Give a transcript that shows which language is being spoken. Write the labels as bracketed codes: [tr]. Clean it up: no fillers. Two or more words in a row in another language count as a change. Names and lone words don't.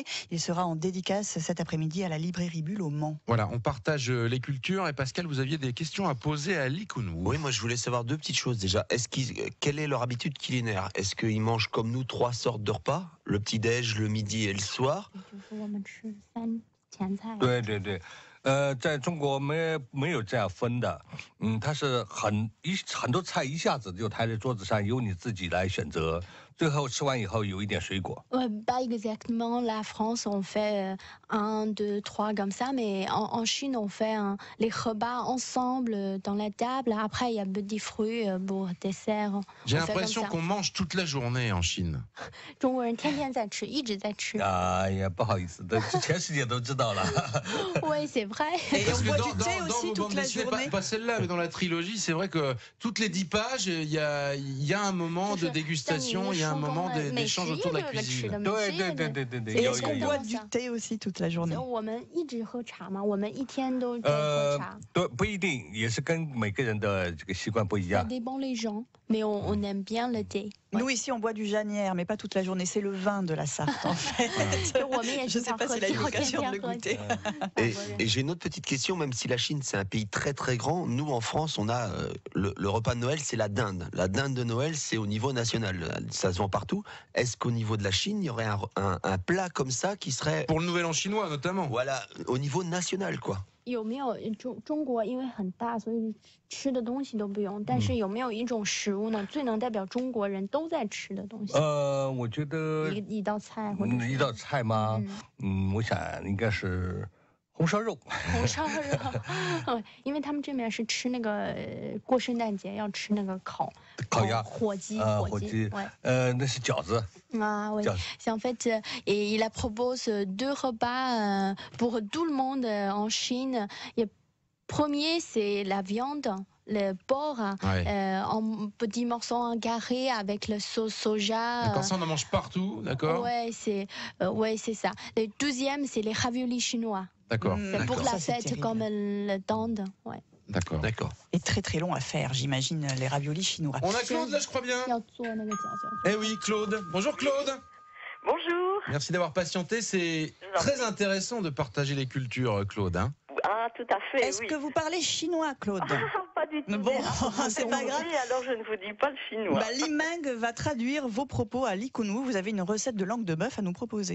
[fr] Il sera en dédicace cet après-midi à la librairie Bulle au Mans. Voilà, on partage les cultures. Et Pascal, vous aviez des questions à poser à Likounou. Oui, moi je voulais savoir deux petites choses déjà. Quelle est leur habitude culinaire? Est-ce qu'ils mangent comme nous 3 sortes de repas? Le petit-déj, le midi et le soir? [zh] 就是我们吃3前菜。对对对，在中国没有这样分的，它是很多菜一下子就抬在桌子上，由你自己来选择。最后吃完以后有一点水果。 [fr] Pas exactement. La France, on fait 1, 2, 3 comme ça, mais en Chine, on fait les repas ensemble dans la table. Après, il y a des fruits pour dessert. J'ai On fait comme l'impression ça. qu'on mange toute la journée en Chine. [zh] 中国人天天在吃，一直在吃。哎呀，不好意思，全世界都知道了。 [fr] Oui, c'est vrai. Et Parce on que boit dans, du thé dans aussi vos toute bandes la dessinées, journée. pas celle-là, mais dans la trilogie, c'est vrai que toutes les 10 pages, il y a un moment de dégustation, il y a un moment d'échange autour de la cuisine. [zh] 对对对对对 [fr] Et [zh] 对，有 [fr] est-ce [zh] 有 [fr] qu'on [zh] 有 [fr] boit。du thé aussi toute la journée? [zh] 我们一直喝茶嘛，我们一天都在喝茶。对，不一定，也是跟每个人的这个习惯不一 [fr] Ça [zh] 样。 [fr] dépend les gens, mais on aime bien le thé. Nous ici on boit du Janière, mais pas toute la journée. C'est le vin de la Sarthe en fait. [zh] 我们也 [fr] Je [zh] 经 [fr] sais [zh] 常 [fr] pas [zh] 喝 [fr] s'il a [zh] 酒 [fr] eu l'occasion de [zh] 天 [fr] le [zh] 天喝 [fr] goûter. Et j'ai une autre petite question, même si la Chine c'est un pays très très grand, nous en France on a le repas de Noël, c'est la dinde. La dinde de Noël c'est au niveau national, ça se vend partout. Est-ce qu'au niveau de la Chine il y aurait un plat comme ça qui serait Pour le Nouvel An chinois notamment. voilà au niveau national quoi? [zh] 有没有中国因为很大，所以吃的东西都不用。但是有没有一种食物呢，最能代表中国人都在吃的东西？我觉得一道菜或者是一道菜吗？我想应该是红烧肉。红烧肉，因为他们这边是吃那个过圣诞节要吃那个烤鸭、火鸡，火鸡，那是饺子。 [fr] Ah oui. C'est en fait, et il propose 2 repas pour tout le monde en Chine. Et premier, c'est la viande, le porc, en petits morceaux en carré avec le sauce soja. D'accord, ça on en mange partout, d'accord? Ouais, c'est ça. Le deuxième, c'est les raviolis chinois. D'accord. C'est pour la Ça, c'est fête terrible. comme le dinde. Ouais. D'accord. D'accord. Et très très long à faire, j'imagine, les raviolis chinois. On a Claude là, je crois bien. [zh] 要做那个饺子。 [fr] Eh oui, Claude. Bonjour Claude. Bonjour. Merci d'avoir patienté. C'est très intéressant de partager les cultures, Claude. Hein. Ah, tout à fait, Est-ce oui. que vous parlez chinois, Claude? Pas du tout. Bon, déjà. c'est pas grave. Oui, alors je ne vous dis pas le chinois. Bah, Liming va traduire vos propos à Likounou. Vous avez une recette de langue de bœuf à nous proposer.